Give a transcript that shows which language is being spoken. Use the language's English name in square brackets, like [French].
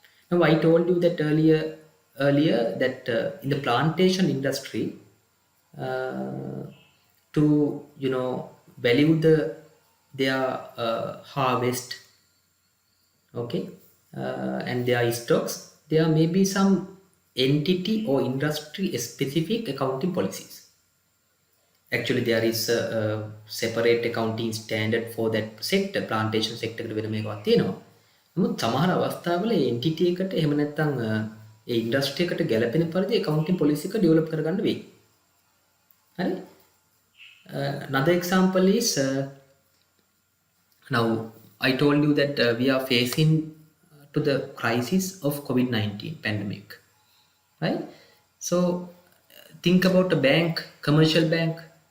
[English] Now, I told you that earlier that in the plantation industry, to value their harvest, okay, and their stocks, there may be some entity or industry specific accounting policies. Actually, there is a separate accounting standard for that sector. [Sinhala] Plantation sector එකට වෙන මේකක් තියෙනවා. නමුත් සමහර අවස්ථාවල entity එකට එහෙම නැත්නම් ඒ industry එකට ගැලපෙන පරිදි accounting policy එක develop කරගන්න වෙයි. හරි? [English] Another example is now I told you that we are facing to the crisis of COVID-19 pandemic, right? So think about a bank, commercial bank.